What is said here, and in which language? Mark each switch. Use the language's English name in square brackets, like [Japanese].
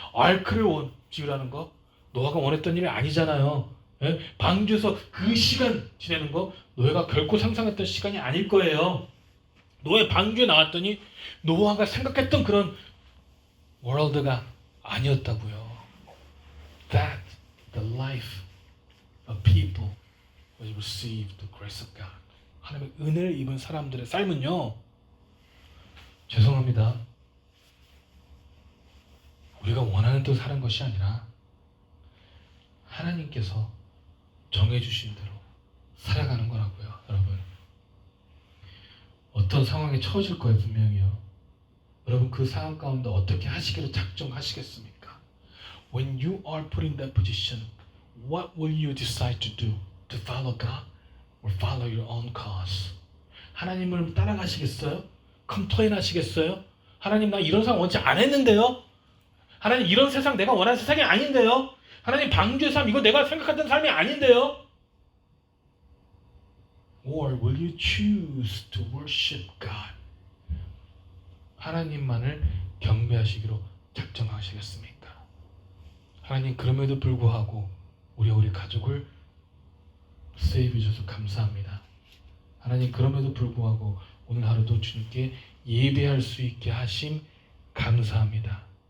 [Korean] 알크를 지으라는 거 노아가 원했던 일이 아니잖아요. 예? 방주에서 그 시간 지내는 거 노아가 결코 상상했던 시간이 아닐 거예요. 노아 방주에 나왔더니 노아가 생각했던 그런 월드가 아니었다고요. [English] That the life of people was received the grace of God. [Korean] 하나님의 은혜를 입은 사람들의 삶은요. 죄송합니다. 우리가 원하는 대로 사는 것이 아니라 하나님께서 정해주신 대로 살아가는 거라고요, 여러분. 어떤 상황에 처해질 거예요, 분명히요. 여러분 그 상황 가운데 어떻게 하시기로 작정하시겠습니까? [English] When you are put in that position, what will you decide to do? To follow God or follow your own cause? [Korean] 하나님을 따라가시겠어요? 컴플레인 하시겠어요? 하나님 나 이런 상황 원치 안 했는데요? 하나님 이런 세상 내가 원하는 세상이 아닌데요? 하나님 방주의 삶 이거 내가 생각했던 삶이 아닌데요? [English] Or will you choose to worship God? [Korean] 하나님만을 경배하시기로 작정하시겠습니까? 하나님 그럼에도 불구하고 우리 가족을 세이브 주셔서 감사합니다. 하나님 그럼에도 불구하고 오늘 하루도 주님께 예배할 수 있게 하심 감사합니다.